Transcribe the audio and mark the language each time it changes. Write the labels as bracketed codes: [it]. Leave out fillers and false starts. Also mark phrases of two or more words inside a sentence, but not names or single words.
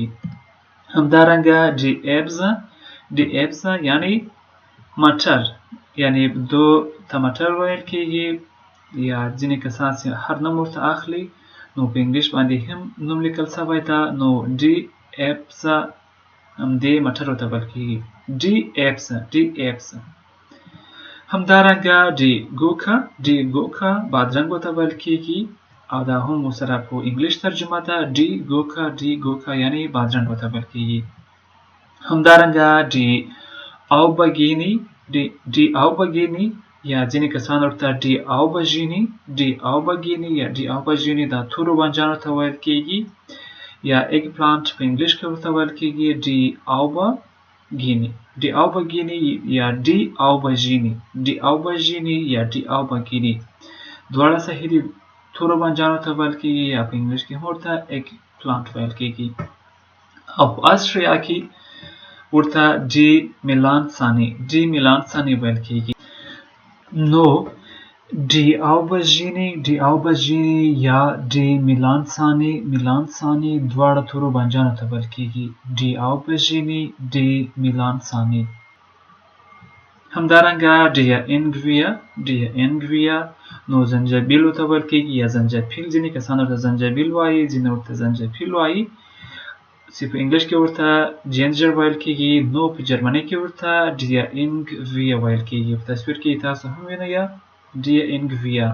[ps] همدارنګه [de] die Erbse [ps] یعنی مټر یعنی دو ټماټر ویل کیږي یا ځینې کسان هر نوم ورته اخلي. نو په انګلیش باندې هم نوم لیکل شوی ده. نو [de] die Erbse [ps] همدې مټرو ته ویل کیږي. [de] die Erbse. [ps] همدارنګه [de] die Gurke [ps] بادرنګ ته ویل کیږي او دا هم سره په انګلیش ترجمه ده. [de] die Gurke [ps] یعنی بادرنګ ته ویل کیږي. همدارنګه [de] die Aubergine [ps] یا ځینې کسان ورته [de] die Aubergine [ps] یا [de] die Aubergine [ps] دا تورو بانجانو ته ویل کیږي یا eggplant په انګلیش کې ورته ویل کیږي. [de] die Aubergine [ps] یا [de] die Aubergine [ps] یا [de] die Aubergine [ps] دواړه صحیح دي. تورو بانجانو ته ویل کیږي یا په انګلیش کې ورته eggplant ویل کیږي. او په آسټریا کې ورته [de] die Melanzane [ps] ویل کیږي. نو [de] die Aubergine [ps] یا [de] die Melanzane [ps] دواړه تورو بانجانو ته ویل کیږي. [de] die Aubergine die Melanzane. [ps] همدارنګه [de] der Ingwer [ps] نو زنجبیل ته ویل کیږي یا زنجبیل. ځینې کسان ورته زنجبیل وایي ځینې ورته زنجبیل وایي چې په انګلیش کې ورته جینجر ویل کیږي. نو په جرمني کې ورته [de] der Ingwer [ps] ویل کیږي. په تصویر کې تاسو هم وینئ [de] der Ingwer.